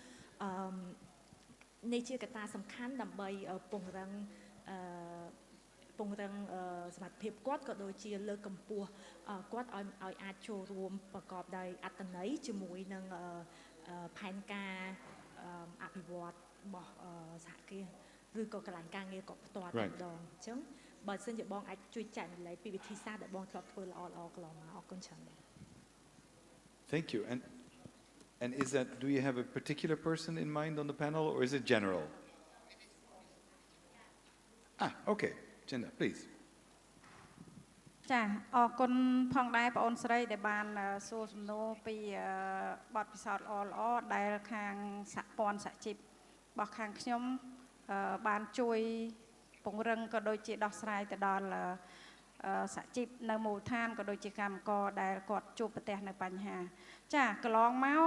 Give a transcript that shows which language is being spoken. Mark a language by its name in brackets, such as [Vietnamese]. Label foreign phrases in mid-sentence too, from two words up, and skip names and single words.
[Khmer] នេះជាកត្តាសំខាន់ដើម្បីពង្រឹងសមត្ថភាពគាត់ក៏ដូចជាលើកកម្ពស់គាត់ឲ្យអាចចូលរួមប្រកបដោយអត្ថន័យជាមួយនឹងផែនការអភិវឌ្ឍរបស់សហគ្រាសឬក៏កន្លែងការងារគាត់ផ្ទាល់តែម្ដងអញ្ចឹងបើសិនជាបងអាចជួយចែករំលែកពីវិធីសាស្ត្រដែលបងធ្លាប់ធ្វើល្អកន្លងមកអរគុណច្រើន [English] Thank you. And is that, do you have a particular person in mind on the panel, or is it general? Okay. Jenna, please. [Khmer] ចាអរគុណផងដែរបងអូនស្រីដែលបានសួរសំណួរពីបទពិសោធន៍ល្អៗដែលខាងសហព័ន្ធសហជីពរបស់ខាងខ្ញុំបានជួយពង្រឹងក៏ដូចជាដោះស្រាយទៅដល់សហជីពនៅមូលដ្ឋានក៏ដូចជាកម្មករដែលគាត់ជួបប្រទះនៅបញ្ហាចាកន្លងមក